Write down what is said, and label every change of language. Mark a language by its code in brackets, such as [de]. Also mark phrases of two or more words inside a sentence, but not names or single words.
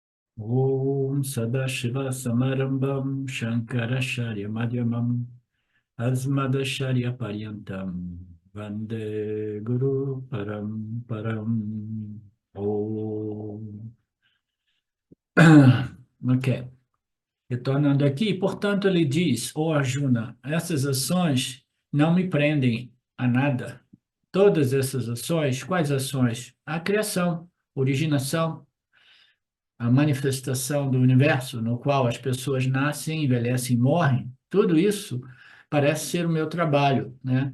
[sa] ॐ सदाशिव समारम्भां शङ्कराचार्य मध्यमाम् अस्मदाचार्य पर्यन्तां वन्दे गुरु परम् परम् ॐ. [pt] Ok. Retornando aqui, portanto, ele diz, ó Arjuna, essas ações não me prendem a nada. Todas essas ações, quais ações? A criação, originação, a manifestação do universo, no qual as pessoas nascem, envelhecem e morrem, tudo isso parece ser o meu trabalho, né?